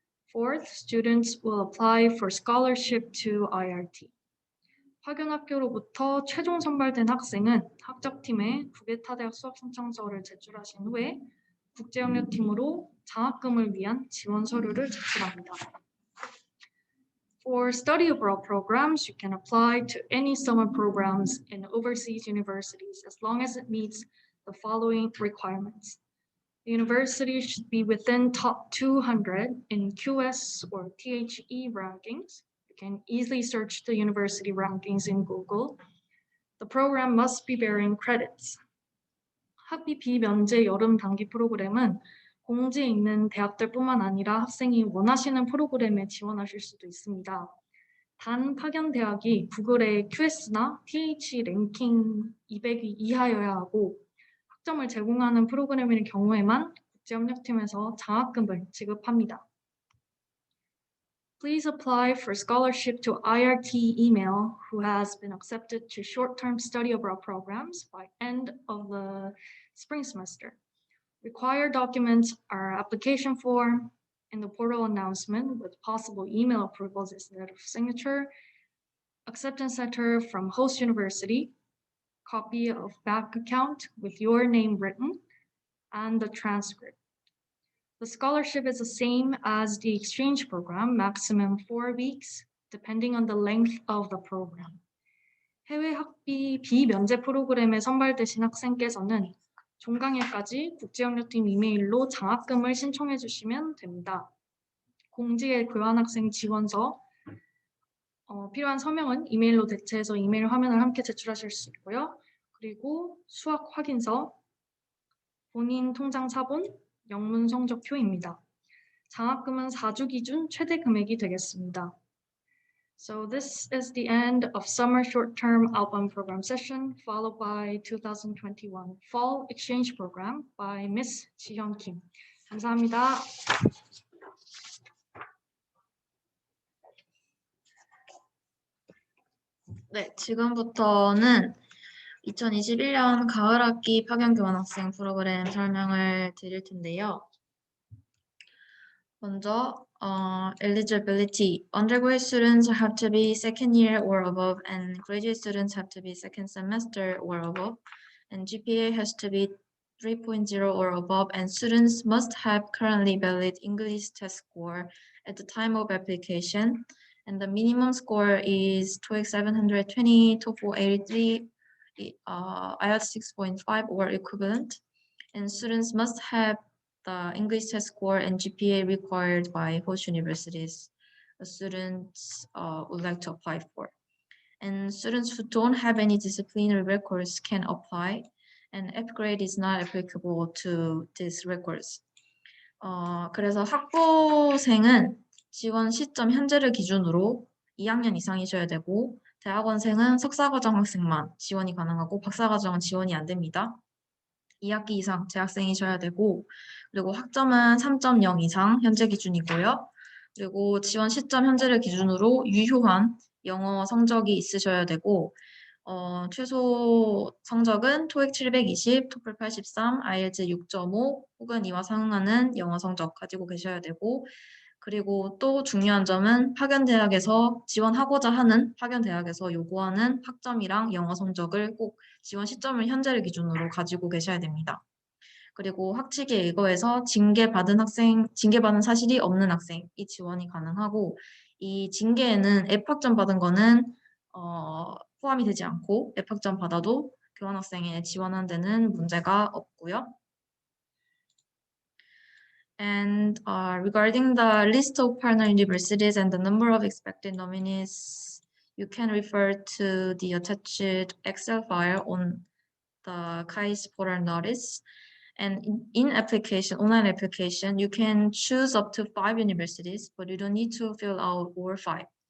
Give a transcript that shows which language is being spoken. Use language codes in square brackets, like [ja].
[en] Fourth, students will apply for scholarship to IRT. [ko] 파견 학교로부터 최종 선발된 학생은 학접팀에 국외타대학 수학 신청서를 제출하신 후에 국제협력팀으로 장학금을 위한 지원 서류를 제출합니다. [en] For study abroad programs, you can apply to any summer programs in overseas universities as long as it meets the following requirements. The university should be within top 200 in QS or THE rankings. You can easily search the university rankings in Google. The program must be bearing credits. [ko] 학비 비면제 여름 단기 프로그램은 공지에 있는 대학들뿐만 아니라 학생이 원하시는 프로그램에 지원하실 수도 있습니다. 단 파견 대학이 구글의 QS나 TH 랭킹 200위 이하여야 하고 학점을 제공하는 프로그램일 경우에만 국제협력팀에서 장학금을 지급합니다. [en] Please apply for scholarship to IRT email who has been accepted to short-term study abroad programs by end of the spring semester. Required documents are application form and the portal announcement with possible email approvals instead of signature, acceptance letter from host university, copy of bank account with your name written, and the transcript. The scholarship is the same as the exchange program, maximum 4 weeks, depending on the length of the program. [ko] 해외 학비 비면제 프로그램에 선발되신 학생께서는 종강일까지 국제협력팀 이메일로 장학금을 신청해 주시면 됩니다. 공지의 교환학생 지원서, 필요한 서명은 이메일로 대체해서 이메일 화면을 함께 제출하실 수 있고요. 그리고 수학 확인서, 본인 통장 사본, 영문 성적표입니다. 장학금은 4주 기준 최대 금액이 되겠습니다. [en] So this is the end of summer short-term outbound program session, followed by 2021 fall exchange program by Miss 지현 Kim. [ko] 감사합니다. 네, 지금부터는 2021년 가을학기 파견교환학생 프로그램 설명을 드릴 텐데요. 먼저 eligibility. [en] Undergraduate students have to be second year or above, and graduate students have to be second semester or above, and GPA has to be 3.0 or above, and students must have currently valid English test score at the time of application, and the minimum score is TOEIC 720, TOEFL 83, IELTS 6.5 or equivalent, and students must have the English test score and GPA required by host universities students would like to apply for. And students who don't have any disciplinary records can apply, and F grade is not applicable to these records. [ko] 그래서 학부생은 지원 시점 현재를 기준으로 2학년 이상이셔야 되고, 대학원생은 석사과정 학생만 지원이 가능하고 박사과정은 지원이 안 됩니다. 2학기 이상 재학생이셔야 되고, 그리고 학점은 3.0 이상 현재 기준이고요. 그리고 지원 시점 현재를 기준으로 유효한 영어 성적이 있으셔야 되고, 최소 성적은 토익 720, 토플 83, 아이엘츠 6.5 혹은 이와 상응하는 영어 성적 가지고 계셔야 되고 그리고 또 중요한 점은 파견대학에서 지원하고자 하는 파견대학에서 요구하는 학점이랑 영어 성적을 꼭 지원 시점을 현재를 기준으로 가지고 계셔야 됩니다. 그리고 학칙에 의거해서 징계받은 사실이 없는 학생이 지원이 가능하고 이 징계에는 F학점 받은 거는 포함이 되지 않고 F학점 받아도 교환학생에 지원하는 데는 문제가 없고요. [en] And regarding the list of partner universities and the number of expected nominees, you can refer to the attached Excel file on the KAIST portal notice. And in application, online application, you can choose up to 5 universities, but you don't need to fill out all 5.